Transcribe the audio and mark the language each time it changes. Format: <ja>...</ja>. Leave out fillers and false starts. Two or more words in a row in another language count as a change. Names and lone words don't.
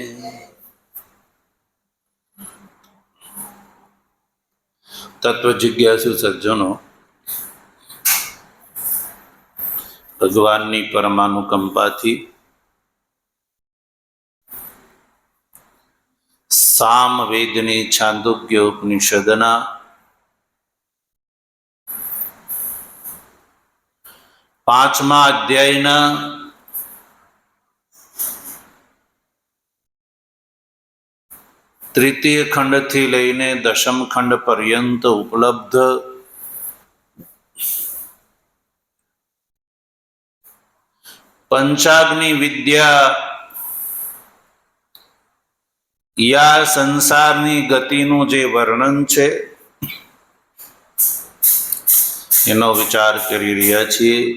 <gu>તત્વ જિજ્ઞાસુ સજ્જનો ભગવાનની પરમાનુકંપાથી સામવેદની છાંદોગ્ય ઉપનિષદના 5મા અધ્યાયના તૃતીય ખંડથી લઈને દશમ ખંડ પર્યંત ઉપલબ્ધ પંચાગ્નિ વિદ્યા યા સંસારની ગતિનું જે વર્ણન છે એનો વિચાર કરી રહ્યા છીએ.</gu>